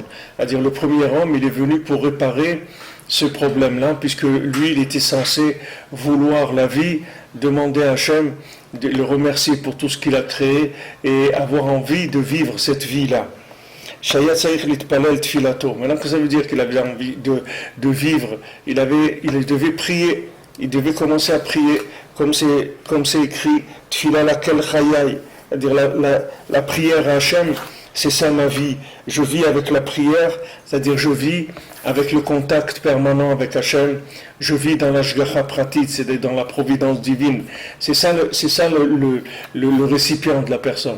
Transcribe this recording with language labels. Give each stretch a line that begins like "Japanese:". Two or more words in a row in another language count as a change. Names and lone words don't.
French: C'est-à-dire le premier homme, il est venu pour réparer ce problème-là, puisque lui, il était censé vouloir la vie, demander à Hachem de le remercier pour tout ce qu'il a créé et avoir envie de vivre cette vie-là.
Hebrew: שהיה צריך להתפלל תפילתו.
French: Maintenant, que ça veut dire qu'il avait envie de vivre, il devait prier, il devait commencer à prier, comme c'est écrit,
Hebrew: תפילה לאל חיי.
French: C'est-à-dire la prière à Hachem, c'est ça ma vie. Je vis avec la prière, c'est-à-dire je vis avec le contact permanent avec Hachem. Je vis dans la
Hebrew: השגחה פרטית,
French: c'est-à-dire dans la providence divine. C'est ça le récipient de la personne.